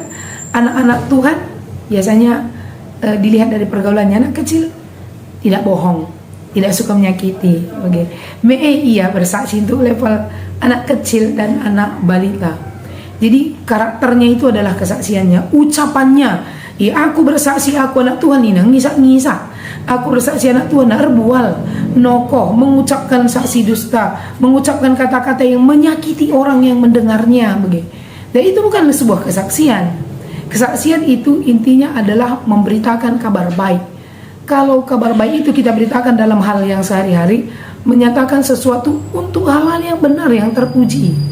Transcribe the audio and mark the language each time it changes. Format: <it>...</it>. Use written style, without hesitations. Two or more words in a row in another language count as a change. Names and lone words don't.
<id>Anak-anak Tuhan biasanya dilihat dari pergaulannya, anak kecil tidak bohong, tidak suka menyakiti. Oke. Iya bersaksi itu level anak kecil dan anak balita. Jadi karakternya itu adalah kesaksiannya, ucapannya. Aku bersaksi aku anak Tuhan ini ngisak-ngisak. Aku bersaksi anak Tuhan</id> <btx>erbual, nokoh,</btx> <id>mengucapkan saksi dusta, mengucapkan kata-kata yang menyakiti orang yang mendengarnya. Begitu. Dan itu bukan sebuah kesaksian. Kesaksian itu intinya adalah memberitakan kabar baik. Kalau kabar baik itu kita beritakan dalam hal yang sehari-hari, menyatakan sesuatu untuk hal-hal yang benar, yang terpuji.</id>